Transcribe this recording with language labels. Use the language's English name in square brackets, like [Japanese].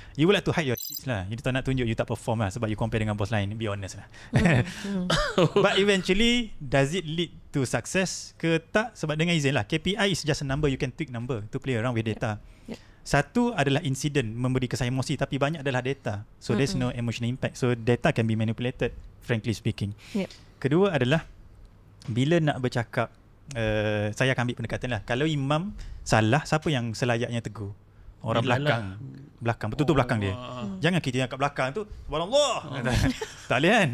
[English] You would like to hide your shit lah. You [Malay] tak nak tunjuk [English] you tak perform lah, sebab you compare dengan boss lain. Be honest lah. But eventually, does it lead to success ke tak? [Malay] Sebab dengan izin lah, [English] KPI is just a number. You can tweak number to play around with data. [Malay] Satu adalah insiden memberi kesan emosi, tapi banyak adalah data. [English] So there's no emotional impact. So data can be manipulated, frankly speaking. [Malay] Kedua adalah bila nak bercakap, saya akan ambil pendekatan lah. Kalau imam salah, siapa yang selayaknya tegur? Orang belakang. Betul-betul belakang dia. Jangan kita yang kat belakang tu, subhanallah. Tak boleh kan?